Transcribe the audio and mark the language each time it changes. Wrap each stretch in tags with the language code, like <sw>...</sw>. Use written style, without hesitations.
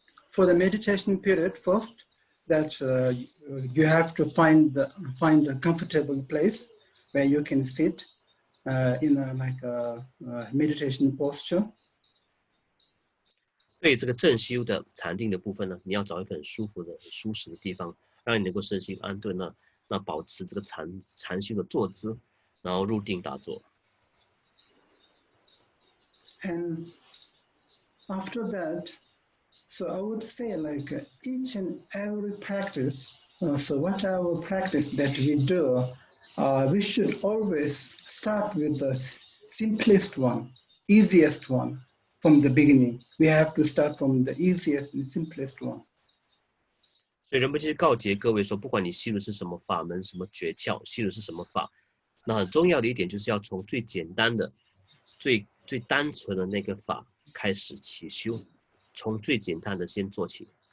<en>For the meditation period, first that you have to find a comfortable place where you can sit in a meditation posture.</en> <zh>对这个正修的禅定的部分呢，你要找一个很舒服的、很舒适的地方，让你能够身心安顿呢，那保持这个禅修的坐姿，然后入定打坐。</zh> <en>And after that, so I would say like each and every practice, so whatever practice that we do, we should always start with the simplest one, easiest one from the beginning. We have to start from the easiest and simplest one.</en> <zh>所以仁波切告诫各位说，不管你修的是什么法门、什么诀窍，修的是什么法，那很重要的一点就是要从最简单的、最单纯的那个法开始起修，从最简单的先做起。</zh>